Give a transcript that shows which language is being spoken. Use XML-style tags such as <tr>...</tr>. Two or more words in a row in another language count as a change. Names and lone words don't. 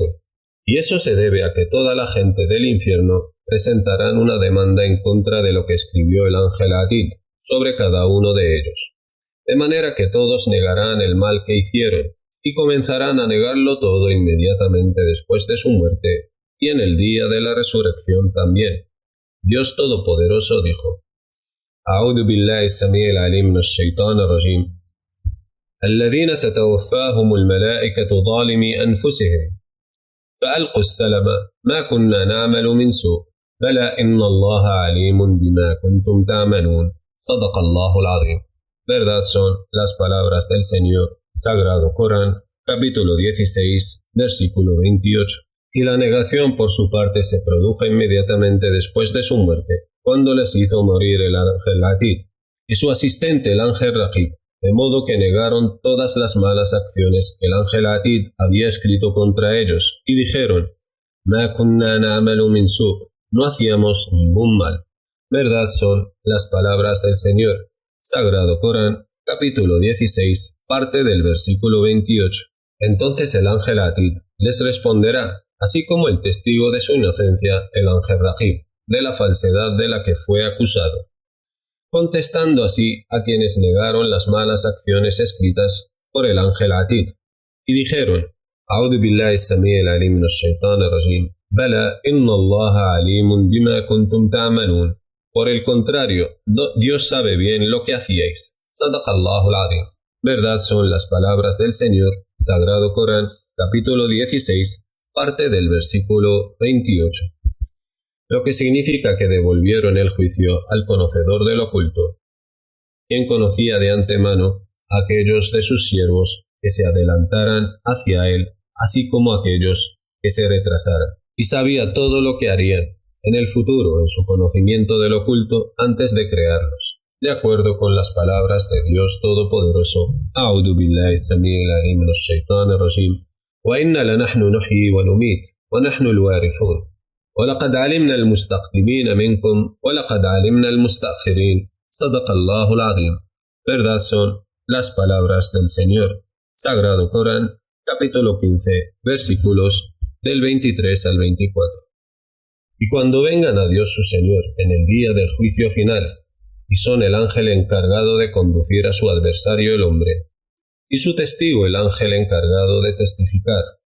<es>Y eso se debe a que toda la gente del infierno presentarán una demanda en contra de lo que escribió el ángel Atid sobre cada uno de ellos. De manera que todos negarán el mal que hicieron, y comenzarán a negarlo todo inmediatamente después de su muerte, y en el día de la resurrección también. Dios Todopoderoso dijo:</es> <ar>أعوذ بالله السميع العليم من الشيطان الرجيم. الذين تتوفاهم الملائكة ظالمي أنفسهم. فألقوا السلم ما كنا نعمل من سوء بلى إن الله عليم بما كنتم تعملون صدق الله العظيم.</ar> <es>Verdad son las palabras del Señor. Sagrado Corán, capítulo 16, versículo 28. Y la negación por su parte se produjo inmediatamente después de su muerte, cuando les hizo morir el ángel Atid y su asistente el ángel Raqib, de modo que negaron todas las malas acciones que el ángel Atid había escrito contra ellos, y dijeron:</es> <ar>«ما كنا نعمل من سوء'»,</ar> <es>no hacíamos ningún mal. Verdad son las palabras del Señor. Sagrado Corán, capítulo 16, parte del versículo 28. Entonces el ángel Atid les responderá, así como el testigo de su inocencia, el ángel Raqib, de la falsedad de la que fue acusado, contestando así a quienes negaron las malas acciones escritas por el ángel Atid, y dijeron:</es> <ar>أعوذ بالله السميع العليم من الشيطان الرجيم. بلى إن الله عليم بما كنتم تعملون.</ar> <es>Por el contrario, Dios sabe bien lo que hacíais.</es> <ar>صدق الله العظيم.</ar> <es>Verdad son las palabras del Señor. Sagrado Corán, capítulo 16, parte del versículo 28. Lo que significa que devolvieron el juicio al conocedor del oculto, quien conocía de antemano a aquellos de sus siervos que se adelantaran hacia él, así como a aquellos que se retrasaran, y sabía todo lo que harían. en el futuro en su conocimiento del oculto antes de crearlos, de acuerdo con las palabras de Dios Todopoderoso.</es> <ar>أعوذ بالله السميع العليم من الشيطان الرجيم. وإنا لنحن نحيي ونميت ونحن الوارثون. ولقد علمنا المستقدمين منكم ولقد علمنا المستأخرين. صدق الله العظيم.</ar> <es>Verdad son las palabras del Señor. Sagrado Corán, capítulo 15, versículos del 23 al 24. Y cuando vengan a Dios su Señor en el día del juicio final, y son el ángel encargado de conducir a su adversario el hombre, y su testigo el ángel encargado de testificar.</es>